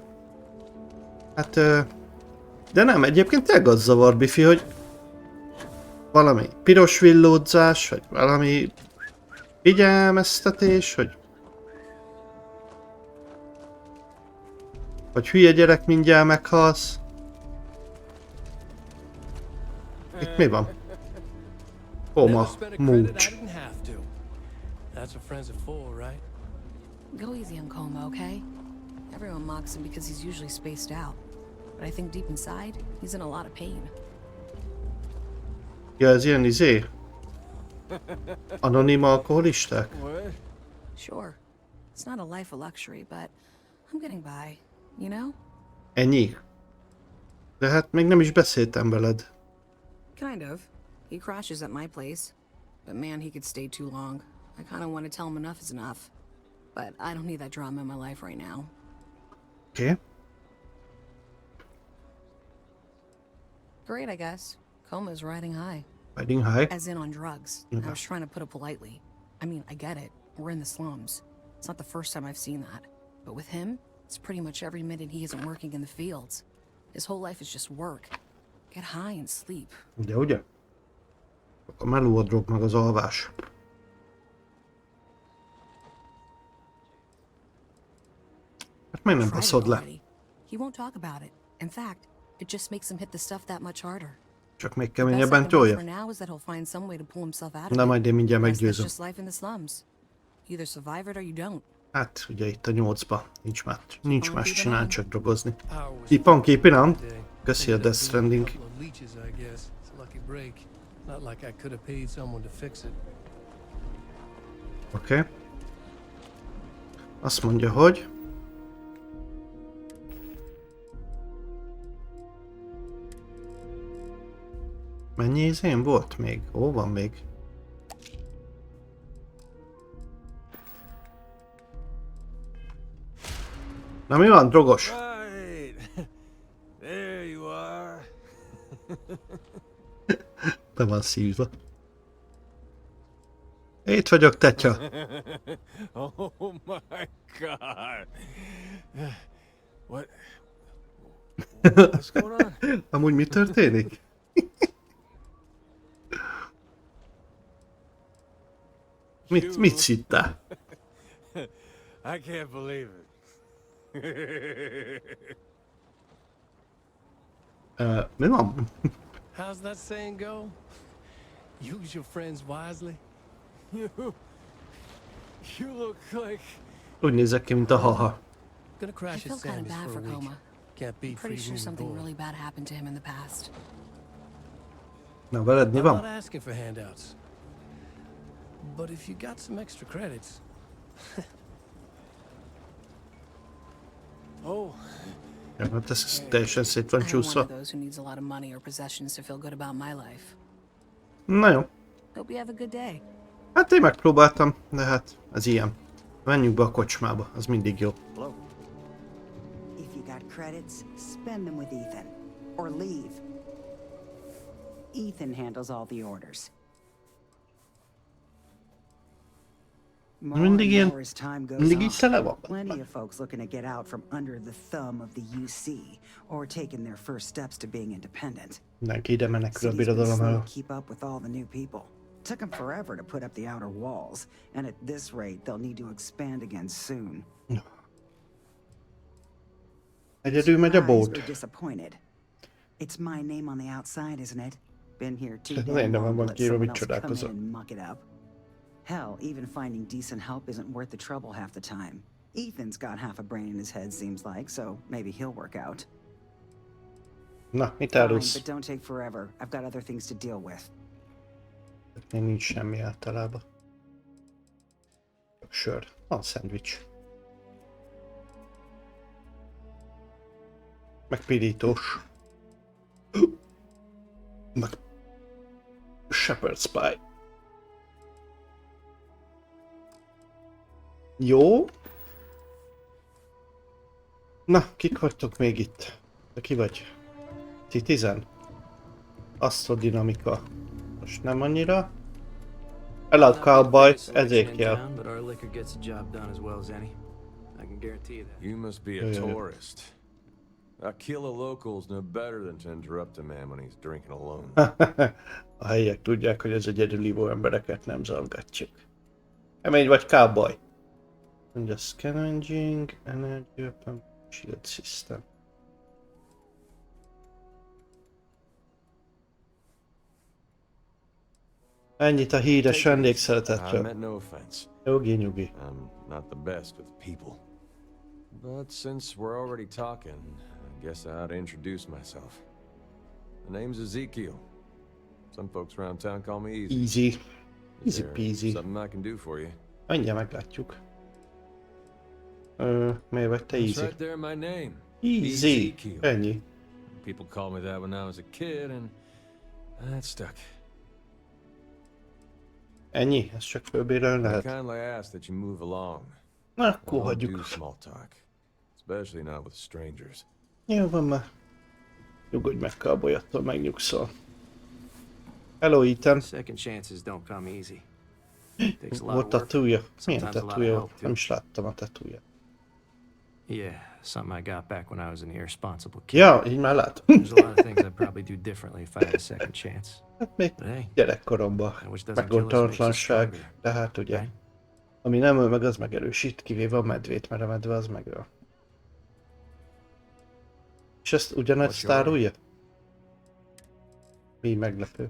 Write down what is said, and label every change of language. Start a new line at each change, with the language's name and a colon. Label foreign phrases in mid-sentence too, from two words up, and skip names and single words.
Hungarian: Hát, de nem, egyébként tényleg az zavar, Bifi, hogy valami piros villódzás, vagy valami figyelmeztetés, hogy hülye gyerek, mindjárt meghalsz. Itt mi van? Koma, múcs.
English: That's what friends are for, right? Go easy on Coma, okay? Everyone mocks him because he's usually spaced out. But I think deep inside, he's in a lot of pain.
Hungarian: Ja, ez ilyen anonim alkoholisták?
English: Sure. It's not a life of luxury, but I'm getting by, you know?
Hungarian: Ennyi? De hát még nem is beszéltem veled.
English: Kind of. He crashes at my place. But man, he could stay too long. I kind of want to tell him enough is enough. But I don't need that drama in my life right now. Okay. Great, I guess. Coma's riding high. Riding high? As in on drugs. Yeah. I was trying to put it politely. I mean, I get it. We're in the slums. It's not the first time I've seen that. But with him, it's pretty much every minute he isn't working in the fields. His whole life is just work. Get high and sleep.
Hungarian: De ugye? A meló, a drog, meg az alvás. Hát miért nem baszod le?
English: He won't talk about it. In fact, it just makes him hit the stuff that much harder.
Hungarian: Csak még keményebben tolja. Na majd én mindjárt meggyőzöm. Hát ugye itt a 8-ba nincs más csinálni, csak drogozni.
English: Keep on keeping on.
Hungarian: Köszi a Death Stranding. Oké. Azt mondja, hogy... Mennyi izén volt még? Ó, van még. Na mi van, drogos? Be van szívva. Itt vagyok, tetya.
English: Oh my god. What's going on?
Hungarian: Amúgy mi történik? Mit szittál?
English: I can't believe it.
Hungarian: Mi van?
English: How's that saying go? Use your friends wisely. You look like...
Hungarian: Úgy nézek ki, mint a haha.
English: Gonna crash I feel kind of bad for Coma. Can't beat I'm pretty sure something really bad happened to him in the past.
Hungarian: Na, veled mi
English: I'm not
Hungarian: van?
English: asking for handouts. But if you got some extra credits... Oh.
Hungarian: Ja, hát ez teljesen szét van csúszva. Na jó. Hát én megpróbáltam, de hát ez ilyen. Menjünk be a kocsmába, az mindig jó.
English: If you got credits, spend them with Ethan. Or leave. Ethan handles all the orders.
Hungarian: Mindig így tele van.
English: Plenty of folks looking to get out from under the thumb of the UC, or taking their first steps to being independent.
Hungarian: Mindenki ide menekül a birodalom elől.
English: Keep up with all the new people. Took them forever to put up the outer walls, and at this rate, they'll need to expand again soon.
Hungarian: Egyedül megy a bót.
English: Disappointed. It's my name on the outside, isn't it? Been here too damn long to let someone else come in and muck it up. Hell, even finding decent help isn't worth the trouble half the time. Ethan's got half a brain in his head, seems like, so maybe he'll work out.
Hungarian: Na, mit
English: Fine,
Hungarian: árulsz?
English: but don't take forever. I've got other things to deal with.
Hungarian: Még nincs semmi általában. Sör. Van szendvics. Meg pirítós. Meg
English: Shepherd's Pie.
Hungarian: Jó. Na, kik vagytok még itt? De ki vagy? Citizen? Asztrodinamika. Most nem annyira.
English: Hello cowboy,
Hungarian: ezért kell.
English: You must be a tourist. Akila locals know better than to interrupt a man when he's drinking alone.
Hungarian: A helyiek tudják, hogy ez egy egyedülívó embereket nem zavgatjuk. Kemény vagy cowboy. Mondja
English: scavenging, energy weapon, shield system.
Hungarian: Ennyit a híres vendégszeretetről. Nyugi, nyugi.
English: I'm not the best with people. But since we're already talking, I guess I ought to introduce myself. The name's Ezekiel. Some folks around town call me Easy. Easy. Easy peasy. Something I can do for you.
Hungarian: Mindjárt meglátjuk. Miért vagy te Easy?
English: That's right there in my name.
Hungarian: Easy. Ennyi.
English: People called me that when I was a kid, and that stuck.
Hungarian: Ennyi? Ez csak fölbérelni lehet.
English: I kindly ask that you move along.
Hungarian: Na, akkor hagyjuk. Do small talk, especially not with strangers. Jó van már. Nyugodj meg, cowboy, attól megnyugszol.
English: Hello, Ethan. Second chances don't come easy.
Hungarian: Volt tatúja? Milyen tatúja? Nem is láttam a tatúját.
English: Yeah, something I got back when I was an irresponsible kid.
Hungarian: Ja, így már látom.
English: There's a lot of things I'd probably do differently if I had a second chance.
Hungarian: Hát még gyerekkoromban meggondolatlanság, de hát ugye, ami nem öl meg, az megerősít, kivéve a medvét, mert a medve az megöl. És ezt ugyanegy sztárulja? Mi meglepő.